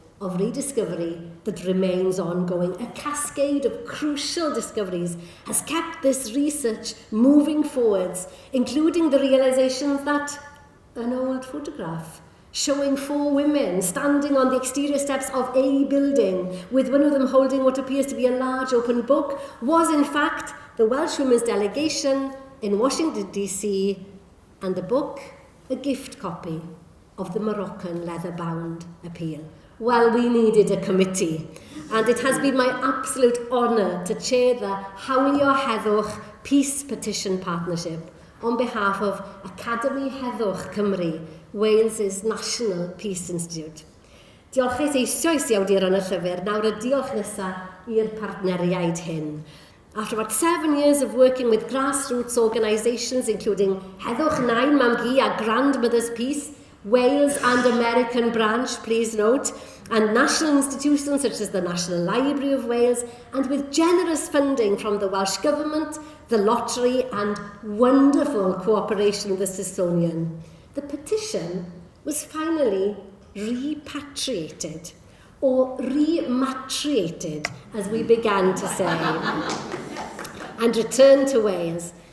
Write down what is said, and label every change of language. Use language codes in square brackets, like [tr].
[en] of rediscovery that remains ongoing. A cascade of crucial discoveries has kept this research moving forwards, including the realizations that an old photograph showing 4 women standing on the exterior steps of a building, with one of them holding what appears to be a large open book, was in fact the Welsh Women's Delegation in Washington, D.C., and the book, a gift copy of the Moroccan leather-bound appeal. Well, we needed a committee, and it has been my absolute honour to chair the Hawlio Heddwch Peace Petition Partnership on behalf of Academi Heddwch Cymru, Wales's National Peace Institute. [cy] Diolches eisoes i awduron y llyfr, nawr y diolch nesaf i'r partneriaid hyn. [en] After about 7 years of working with grassroots organisations, including Heddwch Nain Mam Gi a Grandmother's Peace, Wales and American branch, please note, and national institutions such as the National Library of Wales, and with generous funding from the Welsh Government, the Lottery, and wonderful cooperation with the Smithsonian, the petition was finally repatriated, or rematriated, as we began to say, and returned to Wales.